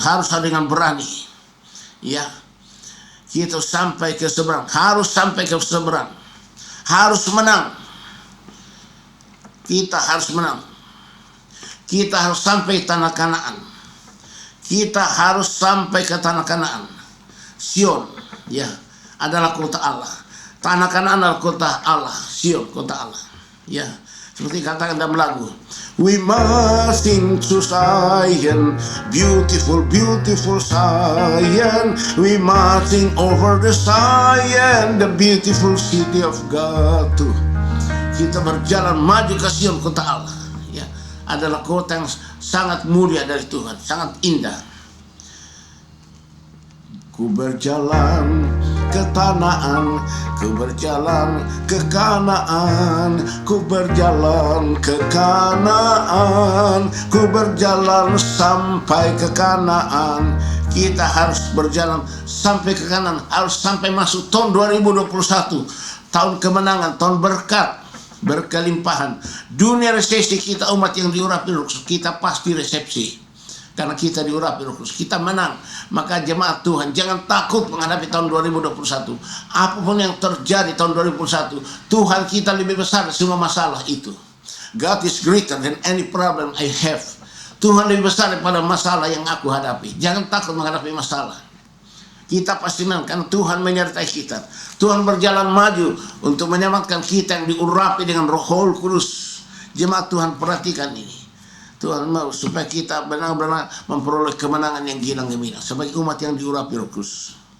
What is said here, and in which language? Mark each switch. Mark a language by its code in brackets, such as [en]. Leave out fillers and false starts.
[id] Harus dengan berani. Ya. Kita sampai ke seberang, harus sampai ke seberang, harus menang. Kita harus menang. Kita harus sampai tanah Kanaan. Kita harus sampai ke tanah Kanaan. Sion, ya, adalah kota Allah. Tanah Kanaan adalah kota Allah. Sion, kota Allah. Ya, seperti katakan dalam lagu. [en] We must sing to Zion, beautiful, beautiful Zion. We must sing over the Zion, the beautiful city of God. [id] Tuh, kita berjalan maju ke Sion, kota Allah. Ya, adalah kota yang sangat mulia dari Tuhan, sangat indah. Ku berjalan ke Kanaan, ku berjalan ke Kanaan, ku berjalan ke Kanaan, ku berjalan sampai ke Kanaan. Kita harus berjalan sampai ke Kanaan, harus sampai masuk tahun 2021, tahun kemenangan, tahun berkat, berkelimpahan. Dunia resesi kita, umat yang diurapi Roh Kudus, kita pasti resepsi. Karena kita diurapi Roh Kudus, kita menang. Maka jemaat Tuhan, jangan takut menghadapi tahun 2021. Apapun yang terjadi tahun 2021, Tuhan kita lebih besar dari semua masalah itu. [en] God is greater than any problem I have. [id] Tuhan lebih besar daripada masalah yang aku hadapi. Jangan takut menghadapi masalah. Kita pasti menang karena Tuhan menyertai kita. Tuhan berjalan maju untuk menyelamatkan kita yang diurapi dengan Roh Kudus. Jemaat Tuhan, perhatikan ini. Tuhan mau supaya kita benar-benar memperoleh kemenangan yang gilang gemilang sebagai umat yang diurapi Roh Kudus.